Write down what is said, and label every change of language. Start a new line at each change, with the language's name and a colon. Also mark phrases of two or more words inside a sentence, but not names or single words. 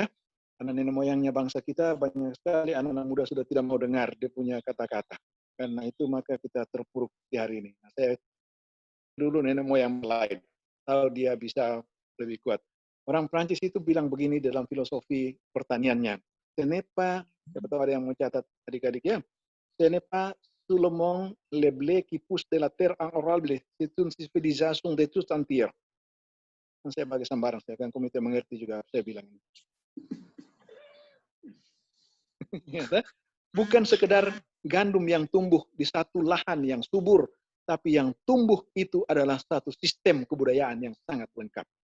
Indonesian: Karena nenek moyangnya bangsa kita banyak sekali anak-anak muda sudah tidak mau dengar dia punya kata-kata. Karena itu maka kita terpuruk di hari ini. Nah, saya dulu nenek moyang lain, tahu dia bisa lebih kuat. Orang Perancis itu bilang begini dalam filosofi pertaniannya.
French: Ce n'est pas,
Indonesian: siapa tahu ada yang mencatat adik-adik ya.
French: Ce n'est pas tout le monde le blé qui pousse de la terre arable, c'est une civilisation de tout entière.
Indonesian: Saya bagi sambaran, saya kan komite mengerti juga saya bilang ini. Bukan sekedar gandum yang tumbuh di satu lahan yang subur, tapi yang tumbuh itu adalah satu sistem kebudayaan yang sangat lengkap.